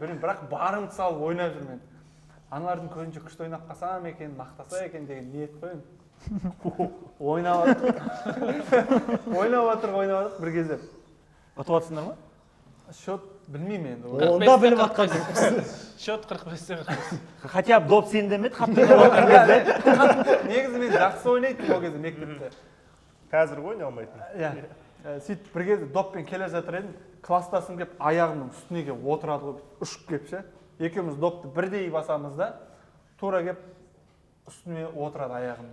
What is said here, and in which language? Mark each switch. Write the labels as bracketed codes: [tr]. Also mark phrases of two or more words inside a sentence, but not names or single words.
[kk] Бірақ барымды салып ойнап жүрмін. Аналардың көзінше күшті ойнап қалсам екен, мақтаса екен деген ниет қой. Ойнап жатыр. Ойнап жатыр бір кезде. Ұтып жатсыңдар ма? Счет білмеймін енді. Онда біліп атқан Счет 45-те 45. [ru] Хотя бы [kk] доп сен демеді, қатты ойнап жатқан кезде. Негізі мен жақсы ойнайтын ол кезде мектепте. қазір ойнай алмайтын. Иә. Сөйтіп бір кезде доппен келе жатыр едім, класстасым келіп аяғымның үстіне келіп отырады ғой, ұшып келіп ше. Екеуміз допты бірдей басамыз да, тура келіп үстіме отырады аяғымның.